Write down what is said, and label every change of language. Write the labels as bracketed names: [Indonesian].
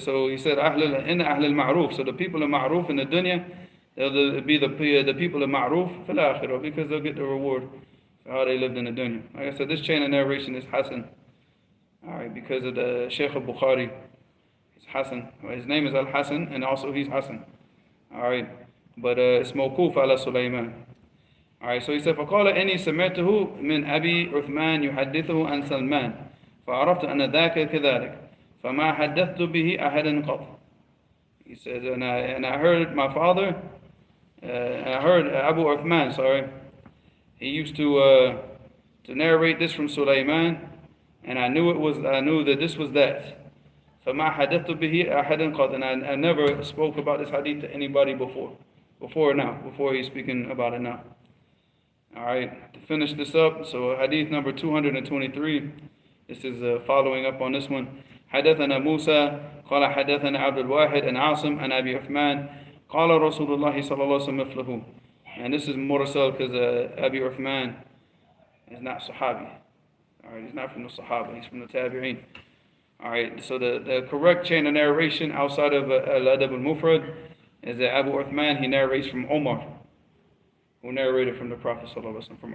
[English] So he said, in ahl al-ma'ruf. So the people of ma'ruf in the dunya, they'll be the people of Ma'ruf fil akhirah, because they'll get the reward for how they lived in the dunya. Like I said, this chain of narration is Hassan. Alright, because of the Shaykh al-Bukhari. He's Hassan. His name is Al-Hassan, and also he's Hassan. Alright, but it's mawquf ala Sulaiman. Alright, so he said, [Arabic] فَقَالَ إِنِّي سَمِعْتُهُ مِنْ أَبِي عُثْمَانَ يُحَدِّثُهُ عَنْ سَلْمَانَ فَعَرَفْتُ أَنَّ ذَاكَ كَذَلِكَ فَمَا حَدَّثْتُ بِهِ أَحَدًا قَطْ. [English] He said, and I heard my father, I heard Abu Uthman, he used to narrate this from Sulaiman, and I knew that this was that. [Arabic] فَمَا حَدَثْتُ بِهِ أَحَدًا قَطْ. [English] And I never spoke about this hadith to anybody before he's speaking about it now. Alright, to finish this up, so hadith number 223, this is following up on this one. [Arabic] حدثنا موسى قال حدثنا عبد الواحد عن عاصم عن أبي عثمان قال رسول الله صلى الله عليه وسلم مثله. [English] And this is mursal because Abi Uthman is not Sahabi. Alright, he's not from the Sahaba, he's from the Tabi'een. Alright, so the correct chain of narration outside of Adab al-Mufrad is that Abu Uthman, he narrates from Omar, who narrated from the Prophet sallallahu alaihi wasallam.